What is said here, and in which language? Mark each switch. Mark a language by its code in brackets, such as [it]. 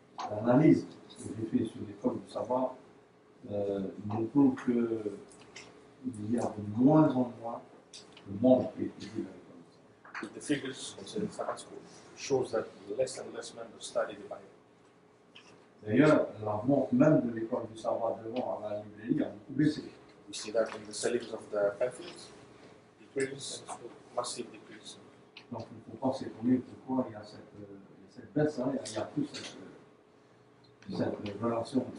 [fr] L'analyse que j'ai faite sur l'école du sabbat nous prouve qu'il y a de moins en moins de membres qui étudient l'école du sabbat. [en] The figures concerning Sabbath school shows that less and less members study the Bible. [fr] D'ailleurs, la vente même de l'école du sabbat devant à la librairie a beaucoup baissé. [en] We see that in the sellings of the pamphlets, decrease, massive decrease. [fr] Donc il ne faut pas s'étonner pourquoi il y a cette baisse, hein, il y a plus cette relation.